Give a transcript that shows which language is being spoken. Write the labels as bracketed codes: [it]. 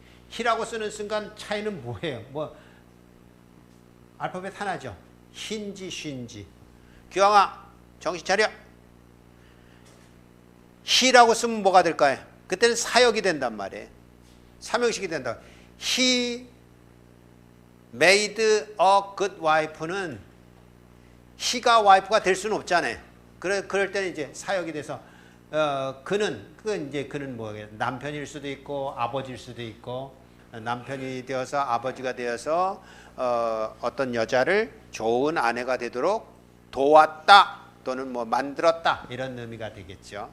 [ko] he라고 쓰는 순간 차이는 뭐예요? 뭐 알파벳 하나죠. hin지 쉰지. 규영아 정신 차려. he라고 쓰면 뭐가 될까요? 그때는 사역이 된단 말이에요. 삼형식이 된다. [en] He made a good wife [ko] 는 he가 wife가 될 수는 없잖아요. 그럴 때는 이제 사역이 돼서 그는 뭐예요? 남편일 수도 있고 아버지일 수도 있고 남편이 되어서 아버지가 되어서 어떤 여자를 좋은 아내가 되도록 도왔다 또는 뭐 만들었다 이런 의미가 되겠죠.